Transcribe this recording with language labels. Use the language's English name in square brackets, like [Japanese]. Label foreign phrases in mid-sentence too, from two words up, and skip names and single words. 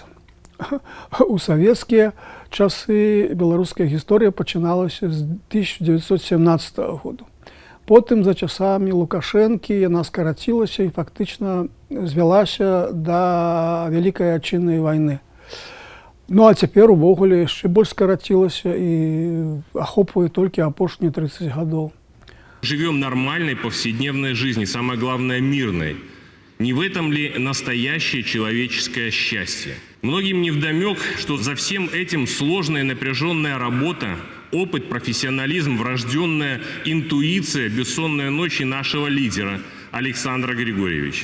[Belarusian] У савецкія часы беларуская гісторыя пачыналася з 1917 года. Потым за часамі Лукашэнкі яна скарацілася і фактычна звялася да Вялікай Адчыннай вайны. Ну а цяпер увогуле яшчэ больш скарацілася і ахопвае толькі апошнія 30 гадоў. [Russian] Живем нормальной повседневной жизнью, самое главное мирной. Не в этом ли настоящее человеческое счастье? Многим невдомек, что за всем этим сложная и напряженная работа, опыт, профессионализм, врожденная интуиция, бессонные ночи нашего лидера Александра Григорьевича.